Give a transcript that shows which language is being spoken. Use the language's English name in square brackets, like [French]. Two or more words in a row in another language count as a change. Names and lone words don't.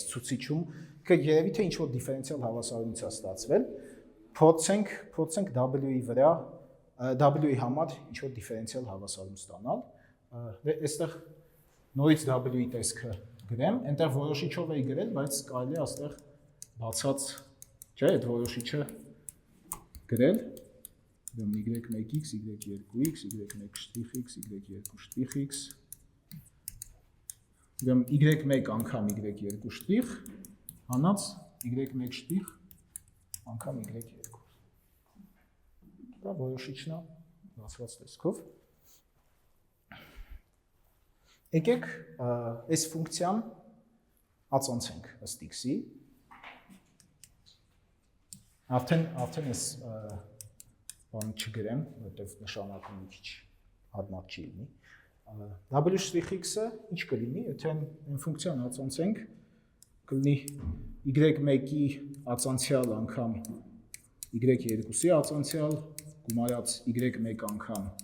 [Armenian] ցուցիչում, երևի թե ինչ-որ դիֆերենցիալ հավասարումից է ստացվել, փորձենք w-ի վրա, w-ի համար ինչ-որ դիֆերենցիալ հավասարում ստանալ, այստեղ նորից w-ի տեսքը գրեմ, այնտեղ որոշիչով էի գրել, բայց կարելի է այստեղ բացած, չէ, այդ որոշիչը գրել, y1x, y2x, y1'x, y2'x, y1 անգամ y2' հանած y1' անգամ y2։ Դա որոշիչն է բացված տեսքով։ Եկեք այս ֆունկցիան ածանցենք ըստ x-ի։ Արդեն այս բանը չգրեմ, որտեղ նշանակում մի քիչ հարմար չի լինի։ W'(x)-ը ինչ կլինի, եթե այն ֆունկցիան ածանցենք, կլինի y1-ի ածանցյալ անգամ y2-ի ածանցյալ, գումարած y1 անգամ